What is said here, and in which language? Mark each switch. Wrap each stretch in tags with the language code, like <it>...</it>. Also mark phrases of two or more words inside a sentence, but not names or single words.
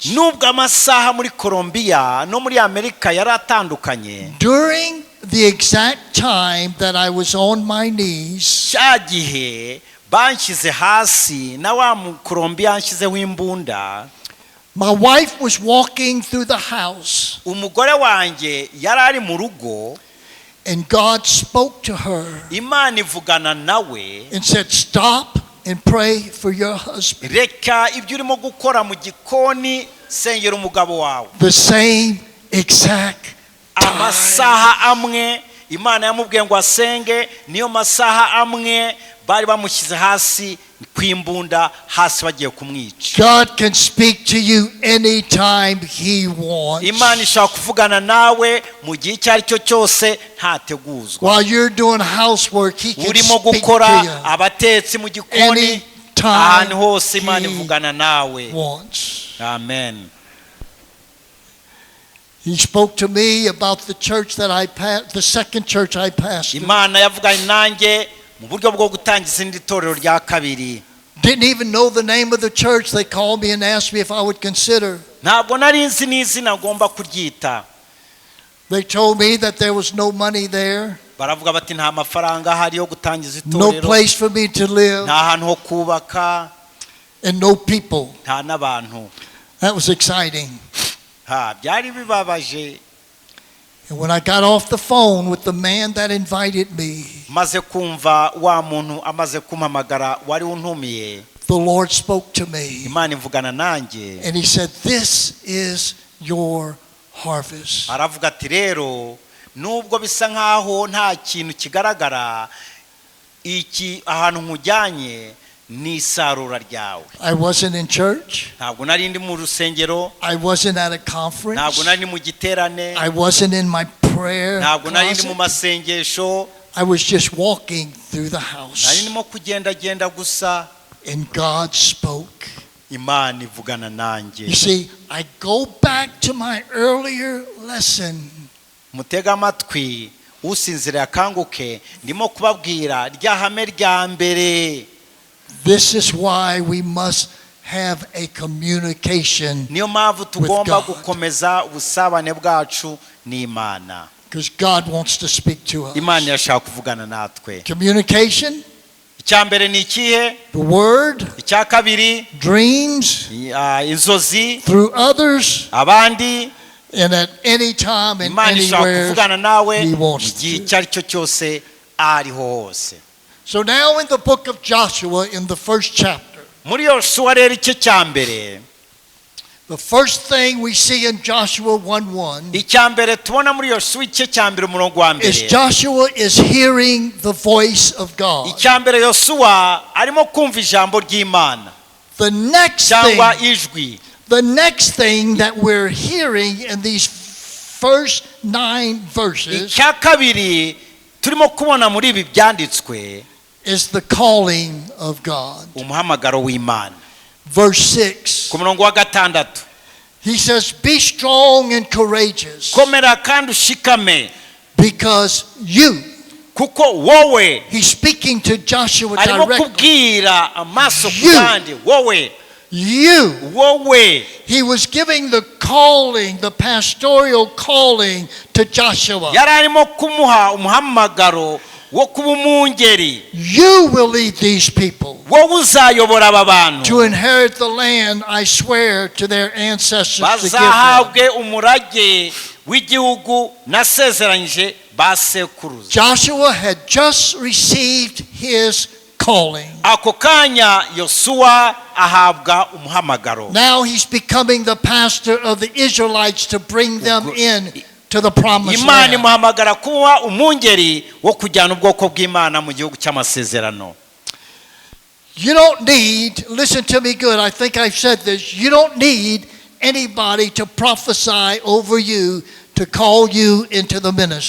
<rw>nubwo amasaha muri Colombia no muri Amerika yaratandukanye,</rw> <en>during the exact time that I was on my knees,</en> <rw>cyagihe banshyize hasi na wa mu Colombia anshizeho imbunda,</rw> <en>my wife was walking through the house.</en> <rw>Umugore wanjye yarari mu rugo.</rw> <en>And God spoke to her</en> <rw>Imana ivugana nawe</rw> <en>and said, stop and pray for your husband.</en> <rw>Reka ibyo urimo gukora mu gikoni, sengera umugabo wawe.</rw> <en>The same exact time.</en> <rw>Amasaha amwe Imana yamubwiye ngo asenge, niyo masaha amwe bari bamushyize hasi kwimbunda hasi bagiye kumwica.</rw> <en>God can speak to you anytime he wants.</en> <rw>Imana ishaka kuvugana nawe mu gihe icyo ari cyo cyose ntateguzwa.</rw> <en>While you're doing housework, he can</en> <rw>urimo</rw> <en>speak</en> <rw>gukora</rw> <en>to you</en> <rw>abatetsi mu gikoni, ahantu hose Imana ivugana nawe. Amen.</rw> <en>He spoke to me about the church that I passed, the second church I pastored.</en> <rw>Imana yavuganye nanjye mu buryo bwo gutangiza indi torero rya kabiri.</rw> <en>Didn't even know the name of the church. They called me and asked me if I would consider.</en> <rw>Ntabwo nari nzi n'izina ngomba kuryita.</rw> <en>They told me that there was no money there.</en> <rw>Baravuga bati nta mafaranga ahari yo gutangiza</rw> <en>No</en> <rw>itorero.</rw> <en>place for me to live.</en> <rw>Nta hantu ho kubaka.</rw> <en>And no people.</en> <rw>Nta n'abantu.</rw> <en>That was exciting.</en> <rw>Byari bibabaje.</rw> <en>And when I got off the phone with the man that invited me,</en> <rw>maze kumva wa muntu amaze kumpamagara wari untumiye,</rw> <en>the Lord spoke to me.</en> <rw>Imana ivugana nanjye.</rw> <en>And he said, this is your harvest.</en> <rw>Aravuga ati rero nubwo bisa nkaho nta kintu kigaragara, iki ahantu nkujyanye ni isarura ryawe.</rw> <en>I wasn't in church.</en> <rw>Ntabwo nari ndi mu rusengero.</rw> <en>I wasn't at a conference.</en> <rw>Ntabwo nari mu giterane.</rw> <en>I wasn't in my prayer</en> <rw>Ntabwo nari ndi mu</rw> <en>closet.</en> <rw>masengesho.</rw> <en>I was just walking through the house.</en> <rw>Nari ndimo kugenda gusa.</rw> <en>And God spoke.</en> <rw>Imana ivugana nanjye.</rw> <en>You see, I go back to my earlier lesson.</en> <rw>Mutega amatwi usinzira akanguke. Ndimo kubabwira rya hame rya mbere.</rw> <en>This is why we must have a communication</en> <rw>Niyo mpamvu tugomba</rw> <en>God.</en> <rw>gukomeza ubusabane bwacu n'Imana.</rw> <en>because God wants to speak to us.</en> <rw>Imana irashaka kuvugana natwe.</rw> <en>Communication,</en> <rw>Icya mbere ni ikihe?</rw> <en>the word,</en> <rw>Icya kabiri</rw> <en>dreams,</en> <rw>inzozi,</rw> <en>through others,</en> <rw>abandi.</rw> <en>and at any time and</en> <rw>Imana ishaka</rw> <en>anywhere</en> <rw>kuvugana nawe</rw> <en>He wants</en> <rw>igihe</rw> <en>to.</en> <rw>icyo ari cyo cyose ariho hose.</rw> <en>So now in the book of Joshua, in the first chapter,</en> <rw>Muri Yosuwa rero icyo cya mbere,</rw> <en>the first thing we see in Joshua 1:1</en> <rw>icya mbere tubona muri Yosuwa icyo cya mbere umurongo wa</rw> <en>is</en> <rw>mbere,</rw> <en>Joshua is hearing the voice of God.</en> <rw>icya mbere Yosuwa arimo kumva ijambo ry'Imana</rw> <en>The next</en> <rw>cyangwa</rw> <en>thing,</en> <rw>ijwi.</rw> <en>the next thing that we're hearing in these first 9 verses</en> <rw>Icya kabiri turimo kubona muri ibi byanditswe,</rw> <en>is the calling of God.</en> <rw>umuhamagaro w'Imana.</rw> <en>Verse 6,</en> <rw>Ku murongo wa gatandatu,</rw> <en>he says, "Be strong and courageous,</en> <rw>komera kandi ushikame,</rw> <en>because you,"</en> <rw>kuko wowe.</rw> <en>he's speaking to Joshua</en> <rw>Arimo</rw> <en>directly,</en> <rw>kubwira amaso ku</rw> <en>You.</en> <rw>bandi, wowe,</rw> <en>you.</en> <rw>wowe.</rw> <en>He was giving the calling, the pastoral calling to Joshua.</en> <rw>Yari arimo kumuha umuhamagaro wo kuba umwungeri.</rw> <en>You will lead these people</en> <rw>Wowe uzayobora aba bantu,</rw> <en>to inherit the land I swear to their ancestors to give them.</en> <rw>bazahabwe umurage w'igihugu nasezeranyije ba sekuruza.</rw> <en>Joshua had just received his calling.</en> <rw>Ako kanya Yosuwa ahabwa umuhamagaro.</rw> <en>Now he's becoming the pastor of the Israelites to bring them in to the promised</en> <rw>Imana</rw> <en>land.</en> <rw>imuhamagara kuba umwungeri wo kujyana ubwoko bw'Imana mu gihugu cy'amasezerano.</rw> <en>You don't need, listen to me good, I think I've said this, you don't need anybody to prophesy over you to call you into the ministry.</en>